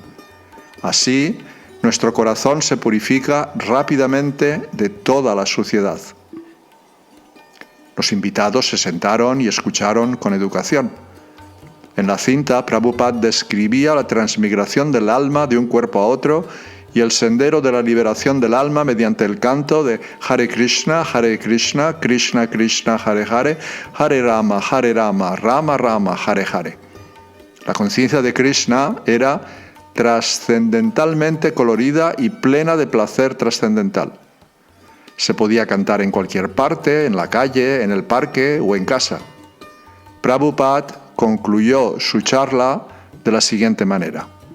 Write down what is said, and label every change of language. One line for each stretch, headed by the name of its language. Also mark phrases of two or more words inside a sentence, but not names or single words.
Spanish: Así, nuestro corazón se purifica rápidamente de toda la suciedad. Los invitados se sentaron y escucharon con educación. En la cinta, Prabhupada describía la transmigración del alma de un cuerpo a otro y el sendero de la liberación del alma mediante el canto de
Sanskrit: Hare Krishna, Krishna Krishna, Hare Hare, Hare Rama, Rama Rama, Hare Hare.
Spanish: La conciencia de Krishna era trascendentalmente colorida y plena de placer trascendental. Se podía cantar en cualquier parte, en la calle, en el parque o en casa. Prabhupada concluyó su charla de la siguiente manera.